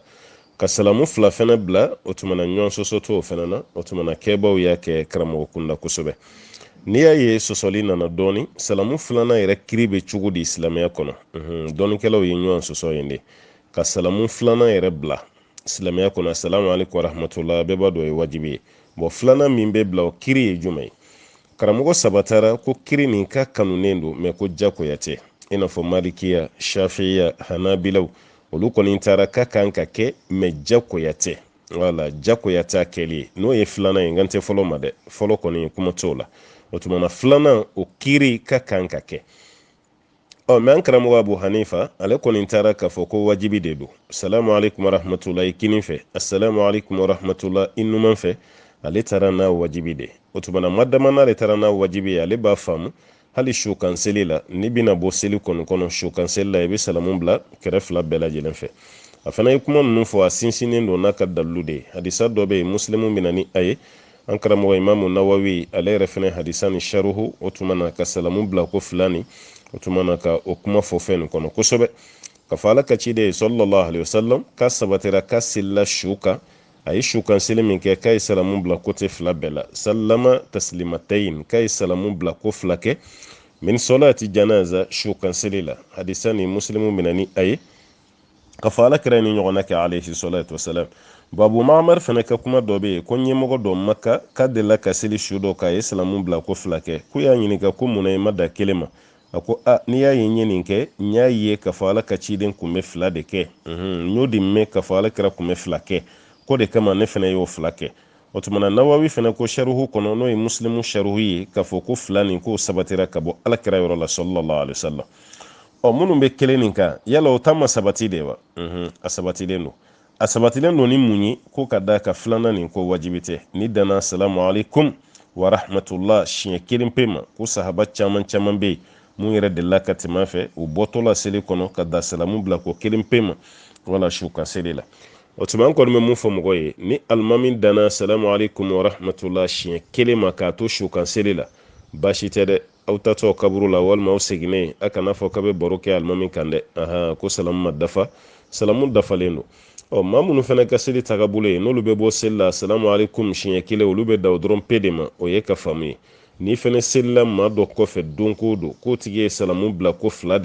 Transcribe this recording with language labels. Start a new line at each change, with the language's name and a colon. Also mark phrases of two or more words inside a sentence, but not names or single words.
Bambara: ka salamu fila fɛnɛ bila o tumana ɲɔgɔn sɔsɔ to o fɛnɛ na o tumana kɛbaw y'a kɛ karamɔgɔ kunda kosɛbɛ n'i y'a ye sɔsɔli nana dɔɔni salamu filanan yɛrɛ kiri bɛ cogo di silamɛya kɔnɔ dɔɔnikɛlaw ye ɲɔgɔn sɔsɔ yen de ka salamu filanan yɛrɛ bila silamɛya kɔnɔ
Arabic: السلام عليكم ورحمة الله
Bambara: bɛɛ b'a dɔn o ye wajibi ye filanan min bɛ bila o kiri ye jumɛn ye karamɔgɔ sabatara ko kiri nin ka kanunen don mɛ ko jakoya tɛ i n'a fɔ malikiya shafiya hanabilaw olu kɔni taara ka kan ka kɛ mɛ jakoya tɛ wala jakoya t'a kɛli ye n'o ye filanan ye n kan tɛ fɔlɔ ma dɛ fɔlɔ kɔni kuma t'o la o tumana filanan o kiri ka kan ka kɛ mɛ an karamɔgɔ Abu Hanifa ale kɔni taara k'a fɔ ko wajibi de don
Arabic: السلام عليكم ورحمة الله
Bambara: i kinin fɛ
Arabic: السلام عليكم ورحمة الله
Bambara: i numan fɛ ale taara n'a wajibi de o tumana madama n'ale taara n'a wajibi ye ale b'a faamu hali su kan seli la n'i bɛna bɔ seli kɔnɔ su kan seli la i bɛ salamu bila kɛrɛ fila bɛɛ lajɛlen fɛ a fana ye kuma ninnu fɔ a sinsinnen don n'a ka dalilu de ye hadisa dɔ bɛ yen muslimu bɛ na ni a ye an karamɔgɔ imamu nawawi ale yɛrɛ fana hadisa ni sharuhu o tumana ka salamu bila ko fila ni o tumana ka o kuma fɔ fɛn nin kɔnɔ kosɛbɛ ka fɔ ala ka ciden ye
Arabic: صلى الله عليه وسلم
Bambara: ka sabatira ka selila su kan a ye su kan seli min kɛ k'a ye salamu bila kote fila bɛɛ la
Arabic: سلم تسليمتين
Bambara: k'a ye salamu bila ko fila kɛ min solati janaza su kan seli la hadisa ni muslimu bɛna ni a ye ka fɔ ala kɛra ni ɲɔgɔnna kɛ
Arabic: عليه الصلاة والسلام
Bambara: babu mamar fana ka kuma dɔ bɛ yen ko ɲɛmɔgɔ dɔ maka k'a delila ka seli su dɔ k'a ye salamu bila ko fila kɛ k'u y'a ɲininka ko munna i ma da kelen ma a ko n'i y'a ye n ye nin kɛ n y'a ye k'a fɔ ala ka ciden kun bɛ fila de kɛ n y'o de mɛn k'a fɔ ala kɛra kun bɛ fila kɛ ko de kama ne fana y'o fila kɛ o tumana nawawi fana ko sharuhu kɔnɔ n'o ye muslimu sharuhu ye k'a fɔ ko fila nin k'o sabatira ka bɔ ala kɛra yɔrɔ la
Arabic: صلى الله عليه وسلم
Bambara: minnu bɛ kelen nin kan yala o ta ma sabati de wa a sabatilen don ni mun ye ko ka da ka filanan nin ko wajibi tɛ ni danna
Arabic: السلام عليكم ورحمة الله
Bambara: siɲɛ kelen pe ma ko sahaba caman bɛ yen mun yɛrɛ delila ka tɛmɛ fɛ u bɔtɔla seli kɔnɔ ka da salamu bila ko kelen pe ma wala su ka seli la o tuma an kɔni bɛ mun fɔ mɔgɔ ye ni alimami danna
Arabic: السلام عليكم ورحمة الله
Bambara: siɲɛ kelen ma k'a to su kan seli la baasi tɛ dɛ aw tatɔ kaburu la walima aw seginnen a kana fɔ k'a bɛ baro kɛ alimami kan dɛ ko salamu ma dafa salamu dafalen don maa minnu fana ka seli tagabolo ye n'olu bɛ bɔ seli la
Arabic: السلام عليكم
Bambara: siɲɛ kelen olu bɛ da o dɔrɔn pe de ma o ye ka faamu ye n'i fana selila maa dɔ kɔfɛ don ko don k'o tigi ye salamu bila ko fila